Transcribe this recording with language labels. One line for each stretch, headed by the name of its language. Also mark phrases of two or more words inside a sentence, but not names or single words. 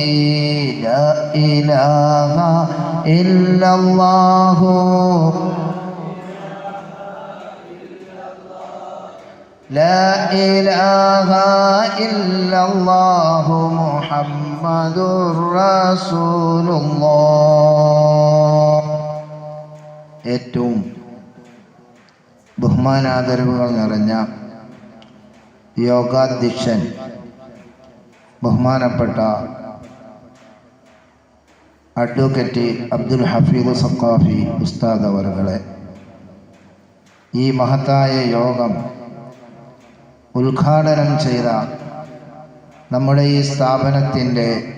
Arabic: لا إله إلا الله لا إله إلا الله محمد رسول الله.
Malayalam: ഏറ്റവും ബഹുമാനാദരവുകൾ നിറഞ്ഞ യോഗാധ്യക്ഷൻ ബഹുമാനപ്പെട്ട അഡ്വക്കേറ്റ് അബ്ദുൽ ഹഫീദ് സഖാഫി ഉസ്താദ് അവറുകളെ, ഈ മഹത്തായ യോഗം ഉദ്ഘാടനം ചെയ്ത നമ്മുടെ ഈ സ്ഥാപനത്തിൻ്റെ